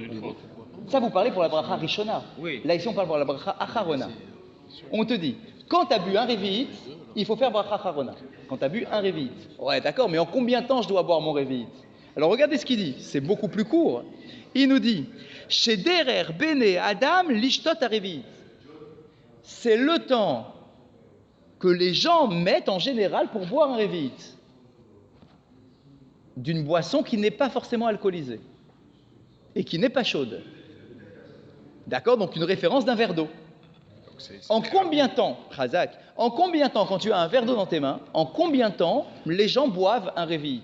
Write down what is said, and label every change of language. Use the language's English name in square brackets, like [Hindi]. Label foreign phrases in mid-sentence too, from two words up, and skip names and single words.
[French] Ça, vous parlez pour la [Hebrew] ברכה ראשונה. [French] Oui. Là, ici, on parle pour la [Hebrew] ברכה אחרונה. [French] On te dit, quand tu as bu un Revi'it, il faut faire [Hebrew] ברכה אחרונה. [French] Quand tu as bu un Revi'it. Ouais, d'accord, mais en combien de temps je dois boire mon Revi'it? Alors, regardez ce qu'il dit. C'est beaucoup plus court. Il nous dit, [Hebrew] כדרך בני אדם לשתות רביעית. [French] C'est le temps que les gens mettent en général pour boire un Revi'it, d'une boisson qui n'est pas forcément alcoolisée et qui n'est pas chaude. D'accord? Donc une référence d'un verre d'eau. En combien de temps, Khazak, en combien de temps, quand tu as un verre d'eau dans tes mains, en combien de temps les gens boivent un Revi'it?